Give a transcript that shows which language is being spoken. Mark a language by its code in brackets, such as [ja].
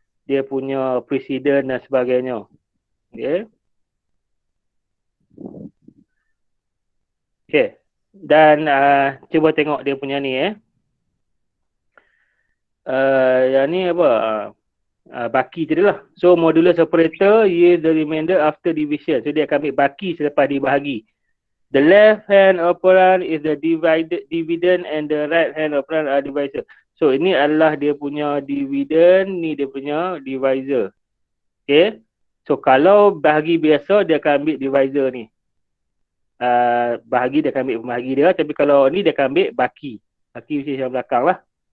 [ms] dia punya presiden dan sebagainya. Okay. Okay. Dan cuba tengok dia punya ni yang ni apa? Baki tadi lah. [en] So modulus operator yield the remainder after division. [ms] So dia akan ambil baki selepas dibahagi. [en] The left hand operand is the dividend and the right hand operand are divisor. [ms] So ini adalah dia punya dividend, ni dia punya divisor. Okay. So kalau bahagi biasa dia akan ambil divisor ni. Bahagi dia akan ambil pembahagi dia. Tapi kalau ni dia akan ambil baki. Baki mesti yang belakang lah.